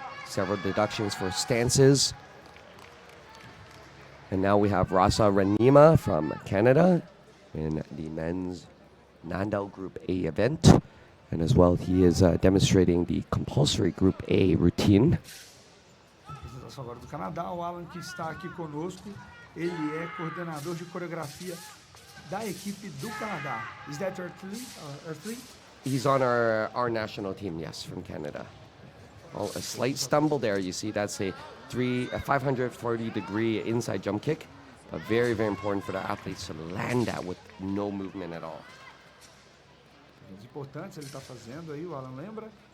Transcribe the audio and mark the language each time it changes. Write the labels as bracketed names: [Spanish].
[English] Several deductions for stances. And now we have Rasa Ranima from Canada in the men's Nandao Group A event. And as well, he is demonstrating the compulsory Group A routine. [Portuguese] Apresentação agora do Canadá, o Alan que está aqui conosco Ele é coordenador de coreografia da equipe do Canadá. [English] Is that your athlete? He's on our national team, yes, from Canada. Oh, a slight stumble there. You see, that's a 540-degree inside jump kick. But very, very important for the athletes to land that with no movement at all. [Portuguese] Os importantes ele está fazendo aí, o Alan lembra?